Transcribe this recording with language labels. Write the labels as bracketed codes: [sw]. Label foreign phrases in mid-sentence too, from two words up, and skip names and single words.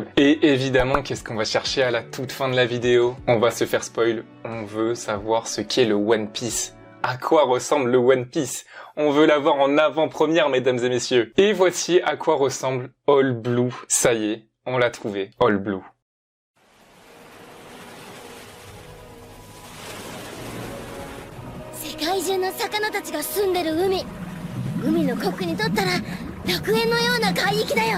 [fr] Et évidemment, qu'est-ce qu'on va chercher à la toute fin de la vidéo? On va se faire spoil. On veut savoir ce qu'est le One Piece. À quoi ressemble le One Piece? On veut l'avoir en avant-première, mesdames et messieurs. Et voici à quoi ressemble All Blue. Ça y est, on l'a trouvé. All Blue. [ja] 世界中の魚たちが住んでる海の国にとったら楽園のような海域だよ。